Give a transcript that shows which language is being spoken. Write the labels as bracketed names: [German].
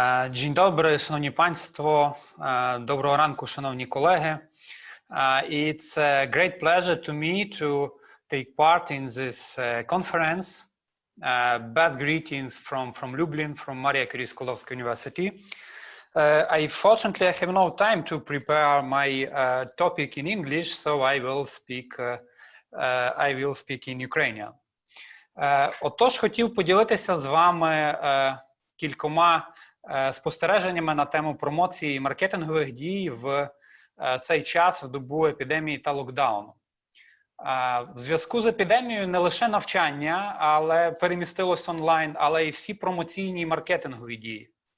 [Polish] Dzień dobry, szanowni państwo. [Ukrainian] Доброго ранку, шановні колеги. [English] It's a great pleasure to me to take part in this conference. Best greetings from Lublin, from Maria Curie Skłodowska University. Unfortunately, I have no time to prepare my topic in English, so I will speak in Ukrainian. [Ukrainian] Отож, хотів поділитися з вами кількома спостереженнями на тему промоції і маркетингових дій в цей час, в добу епідемії та локдауну. В зв'язку з епідемією не лише навчання, але перемістилось онлайн, але і всі промоційні і маркетингові дії.